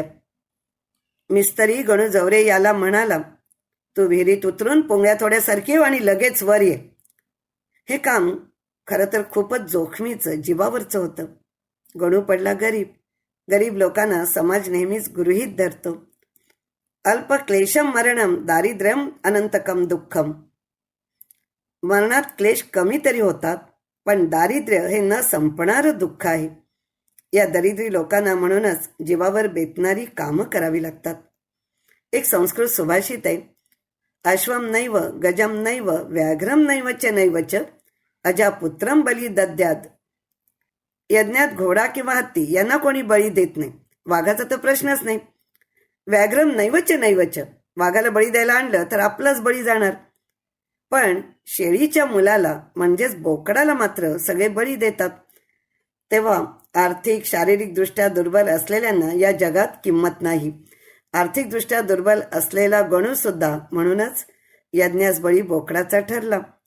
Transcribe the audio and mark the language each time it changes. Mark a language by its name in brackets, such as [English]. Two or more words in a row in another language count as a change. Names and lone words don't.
[Marathi] मिस्त्री गणू जवरे याला म्हणाला, तू विहिरीत उतरून पुंगळ्या थोड्या सरकीव आणि लगेच वर ये. हे काम खरं तर खूपच जोखमीचं, जीवावरचं होतं. गणू पडला गरीब. गरीब लोकांना समाज नेहमीच गृहीत धरतो. [Sanskrit] अल्प क्लेशम मरणम दारिद्र्यम अनंतकम दुःखम. [Marathi] मरणात क्लेश कमी तरी होतात, पण दारिद्र्य हे न संपणारं दुःख आहे. या दरिद्री लोकांना म्हणूनच जीवावर बेतणारी कामं करावी लागतात. एक संस्कृत सुभाषित आहे, [Sanskrit] अश्वम नैव गजम नैव व्याघ्रम नैवच नैवच अजापुत्रम बली दद्याद. [Marathi] यज्ञात घोडा किंवा हत्ती यांना कोणी बळी देत नाही. वाघाचा तर प्रश्नच नाही. [Sanskrit] व्याघ्रम नैवच नैवच, [Marathi] वाघाला बळी द्यायला आणलं तर आपलाच बळी जाणार. पण शेळीच्या मुलाला म्हणजेच बोकडाला मात्र सगळे बळी देतात. तेव्हा आर्थिक शारीरिकदृष्ट्या दुर्बल असलेल्यांना या जगात किंमत नाही. आर्थिकदृष्ट्या दुर्बल असलेला गणू सुद्धा म्हणूनच यज्ञास बळी बोकडाचा ठरला.